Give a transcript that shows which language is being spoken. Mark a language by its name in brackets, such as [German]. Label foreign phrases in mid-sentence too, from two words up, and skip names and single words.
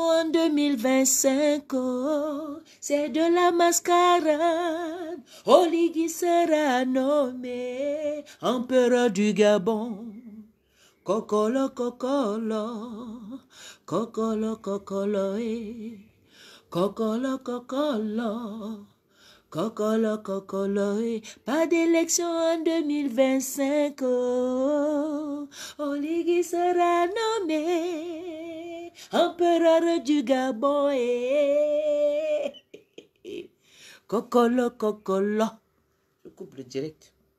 [French] en 2025, oh, c'est de la mascarade. Oligui sera nommé empereur du Gabon. Kokolo, kokolo, kokolo, kokolo, eh. Kokolo, kokolo, kokolo, kokolo, eh. Pas d'élection en 2025, oh, Oligui sera nommé empereur du Gabon, eh. Kokolo, kokolo. Je coupe le direct.